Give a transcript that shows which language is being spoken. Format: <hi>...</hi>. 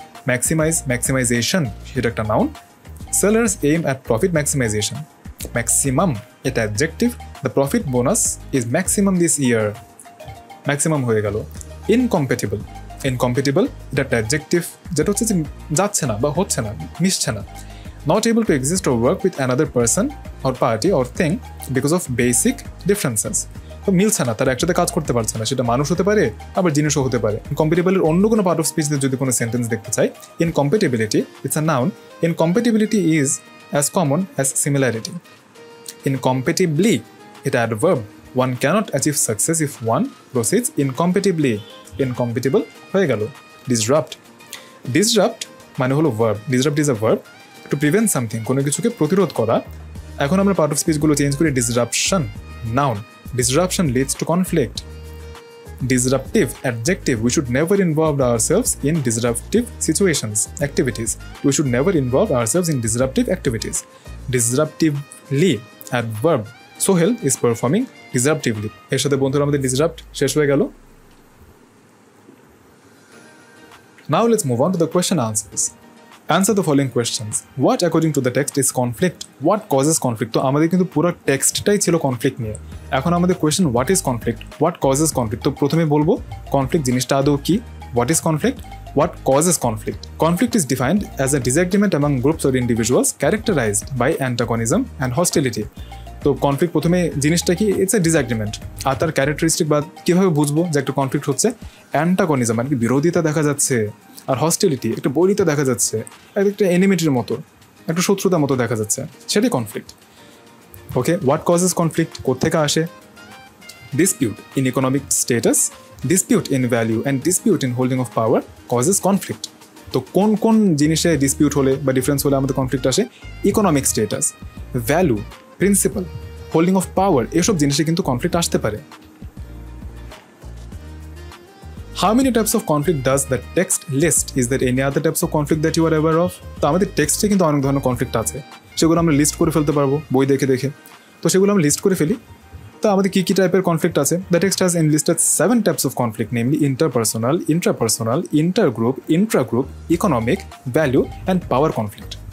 <en>maximise, maximisation</en> <bn>সেটা একটা</bn> <en>Noun. Sellers aim at profit maximisation. Maximum</en> <bn>এটা</bn> <en>adjective, the profit bonus is maximum this year, maximum</en> <bn>হয়ে গেল। ইনকম্পেটিবল, ইনকম্পেটিবল এটা একটা অ্যাডজেক্টিভ, যেটা হচ্ছে যে যাচ্ছে না বা হচ্ছে না, মিশছে না।</bn> <en>Not able to exist or work with another person or party or thing because of basic differences.</en> <bn>তো মিলছে না, তারা একসাথে কাজ করতে পারছে না, সেটা মানুষ হতে পারে আবার জিনিসও হতে পারে। ইনকম্পেটিবলের অন্য কোনো পার্ট অফ স্পিচে যদি কোনো সেন্টেন্স দেখতে চাই,</bn> <en>Incompatibility it's a noun, incompatibility is as common as similarity. Incompatibly</en> <bn>এটা</bn> <en>adverb, one cannot achieve success if one proceeds incompatibly, incompatible</en> <bn>হয়ে গেল।</bn> <en>disrupt, disrupt</en> <bn>মানে হলো</bn> <en>verb, disrupt is a verb, to prevent something,</en> <bn>কোনো কিছুকে প্রতিরোধ করা। এখন আমরা</bn> <en>Part of স্পিচগুলো change করি, disruption, noun, disruption leads to conflict. Disruptive, adjective, we should never involve ourselves in disruptive situations, activities, we should never involve ourselves in disruptive activities. Disruptively, adverb, Sohel is performing disruptively.</en> <bn>এর সাথে বন্ধুরা আমাদের disrupt শেষ হয়ে গেল।</bn> <en>Now let's move on to the question answers. Answer the following questions. What according to the text is conflict? What causes conflict?</en> <bn>তো আমাদের কিন্তু পুরো টেক্সটটাই ছিল কনফ্লিক্ট নিয়ে। এখন আমাদের question,</bn> <en>What is conflict, what causes conflict.</en> <bn>তো প্রথমে বলবো কনফ্লিক্ট জিনিসটা আদৌ কি,</bn> <en>What is conflict, what causes conflict. Conflict is defined as a disagreement among groups or individuals characterized by antagonism and hostility.</en> <bn>তো কনফ্লিক্ট প্রথমে জিনিসটা কি,</bn> <en>It's a disagreement.</en> <bn>আর তার ক্যারেক্টারিস্টিক বা কীভাবে বুঝবো যে একটা কনফ্লিক্ট হচ্ছে, অ্যান্টাগনিজম মানে কি বিরোধিতা দেখা যাচ্ছে, আর হস্টিলিটি একটা বৈরিতা দেখা যাচ্ছে, একটা এনিমিটির মতো, একটা শত্রুতার মতো দেখা যাচ্ছে, সেটাই conflict.</bn> <en>okay, what causes conflict,</en> <bn>কোত্থেকে আসে?</bn> <en>Dispute in economic status, dispute in value and dispute in holding of power causes conflict.</en> <bn>তো কোন কোন জিনিসে ডিসপিউট হলে বা ডিফারেন্স হলে আমাদের কনফ্লিক্ট আসে? Economic status, value, principal, holding of power, এসব জিনিসে কিন্তু কনফ্লিক্ট আসতে পারে।</bn> <en>How many types of conflict does the text list? Is there any other types of conflict that you are aware of?</en> <bn>তো আমাদের টেক্সটে কিন্তু অনেক ধরনের কনফ্লিক্ট আছে, সেগুলো আমরা লিস্ট করে ফেলতে পারবো বই দেখে দেখে। তো সেগুলো আমরা লিস্ট করে ফেলি। তো আমাদের কী কী টাইপের কনফ্লিক্ট আছে?</bn> <en>The text has enlisted 7 types of conflict, namely interpersonal, intrapersonal, intergroup, intragroup, economic, value and power conflict.</en>